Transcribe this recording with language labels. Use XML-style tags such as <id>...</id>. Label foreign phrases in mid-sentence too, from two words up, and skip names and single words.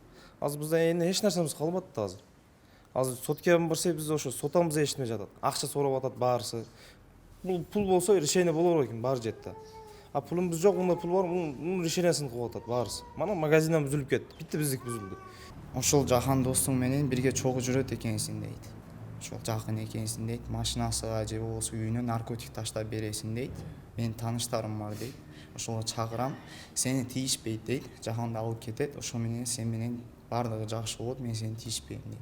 <uz>Hozir bizda endi hech narsamiz qolmadi hozir. Hozir sotga borsak biz o'sha sotamiz eshitmay yotadi. Aqcha so'rab yotadi barisi. Pul bo'lsa решение bo'lar ekan bari jetda. A pulimiz yo'q, unda pul bor, uni решениесini qilib yotadi barisi. Mana magazindan buzilib ketdi. Bitta bizniki buzildi.</uz> <ky>Ошол жакын достуң менен бирге чогуу жүрөт экенсиң дейт. Ошол жакын экенсиң дейт. Машинасына же болбосо үйүнө наркотик таштап бересиң дейт. Менин тааныштарым бар дейт. Ошого чакырам. Сени тийишпейт дейт. Жакында алып кетет. Ошо менен сен менен бардыгы жакшы болот. Мен сени тийишпейм дейт.</ky>